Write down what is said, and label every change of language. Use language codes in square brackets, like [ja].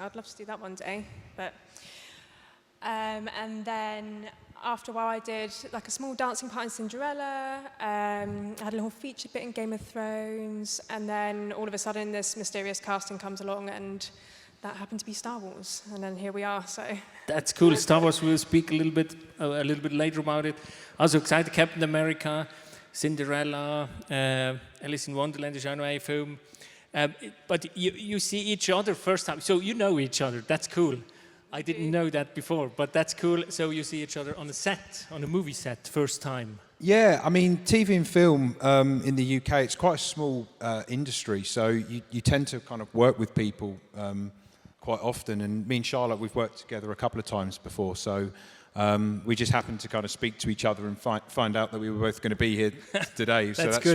[en] I'd love to do that one day. But and then after a while, I did like a small dancing part in Cinderella. I had a little feature bit in Game of Thrones. And then all of a sudden, this mysterious casting comes along, and that happened to be Star Wars, and then here we are. So that's cool. Star Wars. We'll speak a little bit later about it. [de] Also gesagt, Captain America, Cinderella, Alice in Wonderland is auch noch ein Film. [en] But you see each other first time, so you know each other. That's cool. I didn't know that before, but that's cool. So you see each other on a movie set, first time. Yeah, I mean, TV and film in the UK, it's quite a small industry, so you tend to kind of work with people quite often, and me and Charlotte, we've worked together a couple of times before, so we just happened to kind of speak to each other and find out that we were both going to be here today, so that's